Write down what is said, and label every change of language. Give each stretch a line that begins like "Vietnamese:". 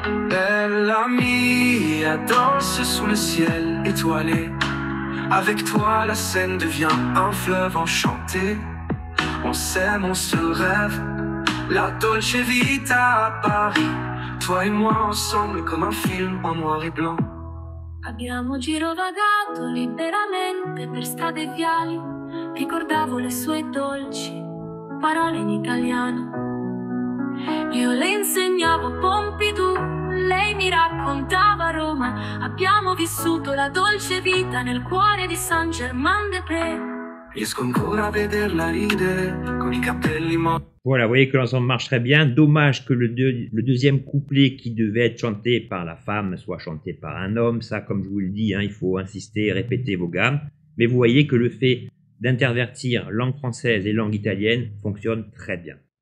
French: Elle a mis à danse sous le ciel étoilé. Avec toi la scène devient un fleuve enchanté. On s'aime, on se rêve, la Dolce Vita à Paris. Toi et moi ensemble comme un film en noir et blanc.
Italian: Abbiamo girovagato liberamente per strade e viali. Ricordavo le sue dolci parole in italiano. Io le insegnavo Pompidou, lei mi raccontava Roma. Abbiamo vissuto la dolce vita nel cuore di Saint-Germain-des-Prés. Riesco ancora a vederla ridere con i capelli morti.
French: Voilà, vous voyez que l'ensemble marche très bien. Dommage que le deuxième couplet qui devait être chanté par la femme soit chanté par un homme. Ça, comme je vous le dis, il faut insister, répéter vos gammes. Mais vous voyez que le fait d'intervertir langue française et langue italienne fonctionne très bien.